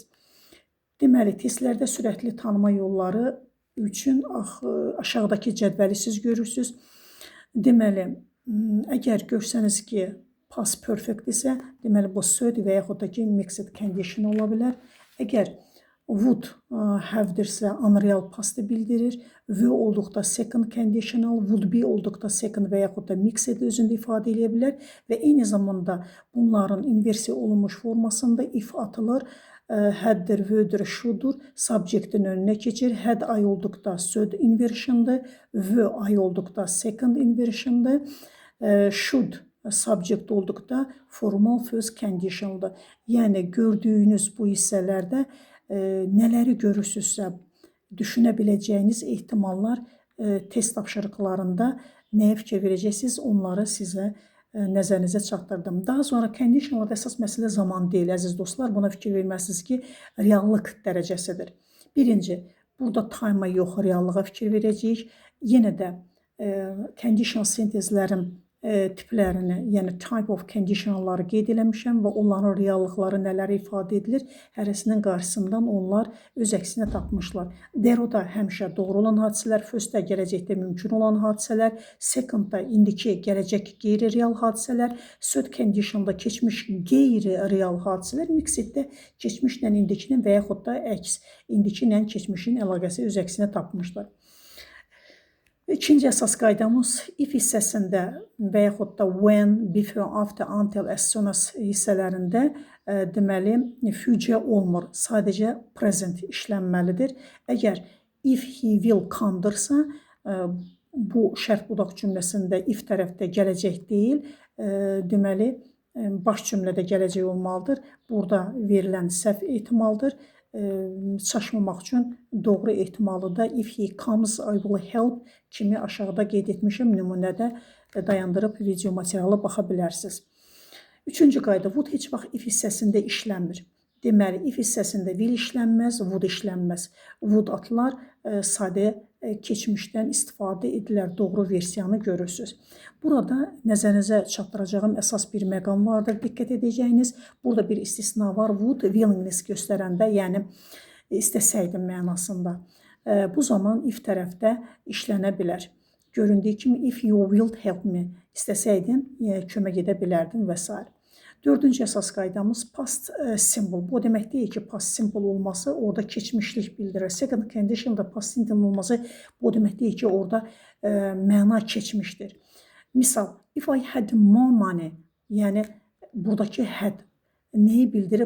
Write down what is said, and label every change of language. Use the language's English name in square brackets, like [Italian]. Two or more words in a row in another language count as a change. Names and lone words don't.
[Azerbaijani] Deməli, testlərdə sürətli tanıma yolları üçün aşağıdakı cədvəli siz görürsünüz. Deməli, əgər görsəniz ki, [English] past perfect [Azerbaijani] isə, deməli, bu third və yaxud da ki, [English] mixed condition [Azerbaijani] ola bilər. Əgər [English] would have- [Azerbaijani] dirsə [English] unreal pastı [Azerbaijani] bildirir. Were olduqda [English] second conditional, would be [Azerbaijani] olduqda second və yaxud da mixed özündə ifadə edə bilər və eyni zamanda bunların inversiya olunmuş formasında if atılır. Had-dir, were-dir, should-dur, subject-in önünə keçir. [English] Had ay [Azerbaijani] olduqda [English] third inversion'dır. Were ay [Azerbaijani] olduqda [English] second inversion'dır. Should subject [Azerbaijani] olduqda [English] formal first conditional-dır. [Azerbaijani] Yəni gördüyünüz bu hissələrdə nələri görürsünüzsə, düşünə biləcəyiniz ehtimallar test tapşırıqlarında nəyə fikir verəcəksiniz, onları sizə nəzərinizə çatdırdım. Daha sonra conditionallarda əsas məsələ zaman deyil, əziz dostlar. Buna fikir verməlisiniz ki, reallıq dərəcəsidir. Birinci, burada time-a yox, reallığa fikir verəcəyik. Yenə də [English] conditional sentezlərin [Azerbaijani] tiplərini, yəni [English] type of conditionalları [Azerbaijani] qeyd eləmişəm və onların reallıqları nələri ifadə edilir, hərəsinin qarşısından onlar öz əksini tapmışlar. There-da həmişə doğru olan hadisələr, first-də gələcəkdə mümkün olan hadisələr, second-da indiki gələcək qeyri-real hadisələr, [English] third condition-da [Azerbaijani] keçmiş qeyri-real hadisələr, mixed-də keçmişlə indikinin və yaxud da əks, indiki ilə keçmişin əlaqəsi öz əksini tapmışlar. İkinci əsas qaydamız if hissəsində və yaxud da [English] when, before, after, until, as soon as [Azerbaijani] hissələrində deməli future olmur. Sadəcə present işlənməlidir. Əgər [English] if he will come-dırsa, [Azerbaijani] bu şərt budaq cümləsində if tərəfdə gələcək deyil, deməli baş cümlədə gələcək olmalıdır. Burada verilən səhv ehtimaldır. Çaşmamaq üçün doğru ehtimalı da [English] if he comes, I will help [Azerbaijani] kimi aşağıda qeyd etmişəm. Nümunədə dayandırıb video materialı baxa bilərsiniz. Üçüncü qayda, would heç vaxt if hissəsində işlənmir. Deməli, if hissəsində will işlənməz, would işlənməz. Would atılar, sadə keçmişdən istifadə edilər. Doğru versiyanı görürsünüz. Burada nəzərinizə çatdıracağım əsas bir məqam vardır. Diqqət edəcəyiniz, burada bir istisna var. [English] Would willingness [Azerbaijani] göstərəndə, yəni istəsəydim mənasında. Bu zaman if tərəfdə işlənə bilər. Göründüyü kimi [English] if you will help me, [Azerbaijani] istəsəydin kömək edə bilərdim və s. Dördüncü əsas qaydamız [English] past simple. [Azerbaijani] Bu demək deyil ki, [English] past simple [Azerbaijani] olması orada keçmişlik bildirir. [English] Second condition'da past simple [Azerbaijani] olması bu demək deyil ki, orada məna keçmişdir. Misal, [English] if I had more money, [Azerbaijani] yəni buradakı had nəyi bildirir?